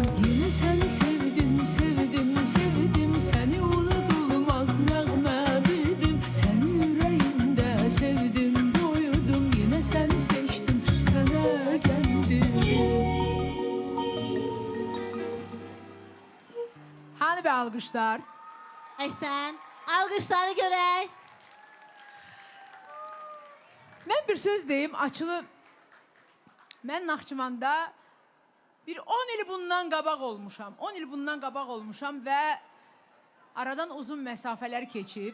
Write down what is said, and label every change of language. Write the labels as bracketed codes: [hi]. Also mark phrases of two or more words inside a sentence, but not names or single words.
[tr] Yine seni sevdim, sevdim, sevdim, seni unutulmaz nəğmə bildim. Seni yüreğimde sevdim, doydum, yine seni seçtim, sana geldim. [az] Hani bir alqışlar? Əhsən, alqışları görək. Mən bir söz deyim, açılı. Mən Naxçıvanda bir 10 il bundan qabaq olmuşam. 10 il bundan qabaq olmuşam və aradan uzun məsafələr keçib.